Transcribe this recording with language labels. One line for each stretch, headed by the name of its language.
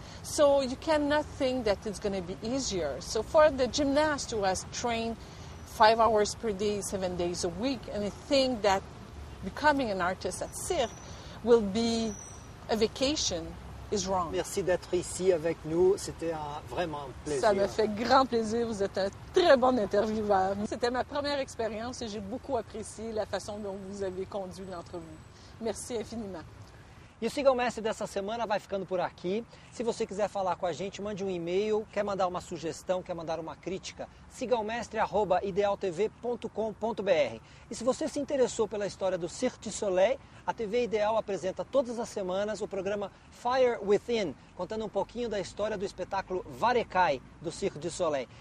English: So you cannot think that it's going to be easier. So for the gymnast who has trained 5 hours per day, 7 days a week, and they think that becoming an artist at Cirque will be a vacation, is wrong.
French: merci d'être ici avec nous. C'était vraiment un plaisir. Ça me fait grand plaisir. Vous êtes un très bon intervieweur. C'était ma première expérience et j'ai beaucoup apprécié la façon dont vous avez conduit l'entrevue. Merci infiniment.
Portuguese: E o Siga o Mestre dessa semana vai ficando por aqui. Se você quiser falar com a gente, mande um e-mail, quer mandar uma sugestão, quer mandar uma crítica, sigaomestre@idealtv.com.br. E se você se interessou pela história do Cirque du Soleil, a TV Ideal apresenta todas as semanas o programa Fire Within, contando um pouquinho da história do espetáculo Varekai do Cirque du Soleil.